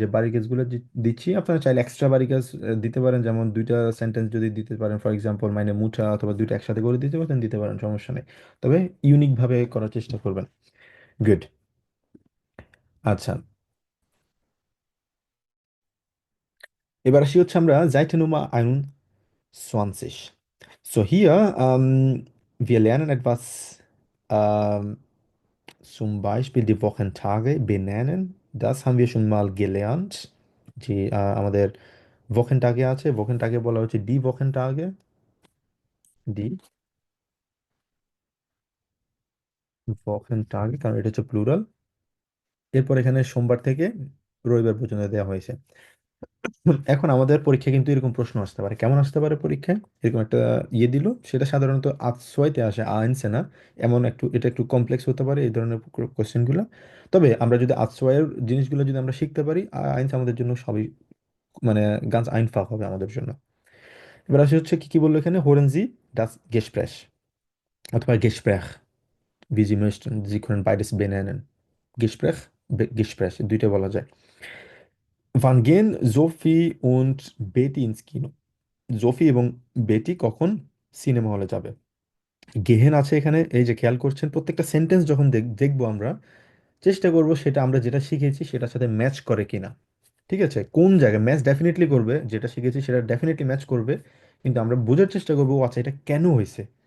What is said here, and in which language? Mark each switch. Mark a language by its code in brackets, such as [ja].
[bn] যে বাড়ি কাজগুলো দিচ্ছি, আপনারা চাইলে এক্সট্রা বাড়ি কাজ দিতে পারেন, যেমন দুইটা সেন্টেন্স যদি দিতে পারেন, ফর এক্সাম্পল মাইনে মুঠা, অথবা দুইটা একসাথে করে দিতে পারেন, সমস্যা নেই। তবে ইউনিক ভাবে করার চেষ্টা করবেন। গুড। আচ্ছা, এবার আসি হচ্ছে আমরা [de] Seite Nummer 21. So hier, wir lernen etwas, ähm, zum Beispiel die Wochentage benennen. Das haben wir schon mal gelernt. [bn] আমাদের Wochentage আছে, Wochentage বলা হচ্ছে [de] die Wochentage, die Wochentage, [bn] কারণ এটা হচ্ছে প্লুরাল। এরপর এখানে সোমবার থেকে রবিবার পর্যন্ত দেওয়া হয়েছে। এখন আমাদের পরীক্ষা কিন্তু এরকম প্রশ্ন আসতে পারে। কেমন আসতে পারে পরীক্ষায়? এরকম একটা দিল, সেটা সাধারণত আজসোয়াইতে আসে, আইনসে না। এটা একটু কমপ্লেক্স হতে পারে এই ধরনের কোশ্চেনগুলো। তবে আমরা যদি আজসোয়াইয়ের জিনিসগুলো যদি আমরা শিখতে পারি, আইনস আমাদের জন্য সবই মানে গান্স আইনফাক হবে আমাদের জন্য। এবার আসে হচ্ছে কি কি বললো এখানে, হোরেন জি ডাস গেসপ্রেশ অথবা গেসপ্রেখ, [de] wie Sie möchten, Sie können beides benennen. [bn] Gespräch, Gespräch, দুইটা বলা যায়। [de] Wann gehen Sophie und Betty ins Kino? [bn] জোফি এবং বেটি কখন সিনেমা হলে যাবে? গেহেন আছে এখানে, এই যে খেয়াল করছেন, প্রত্যেকটা সেন্টেন্স যখন দেখবো আমরা, চেষ্টা করব সেটা আমরা যেটা শিখেছি সেটার সাথে ম্যাচ করে কিনা। ঠিক আছে, কোন জায়গায় ম্যাচ ডেফিনেটলি করবে, যেটা শিখেছি সেটা ডেফিনেটলি ম্যাচ করবে, কিন্তু আমরা বোঝার চেষ্টা করবো, ও আচ্ছা এটা কেন হয়েছে।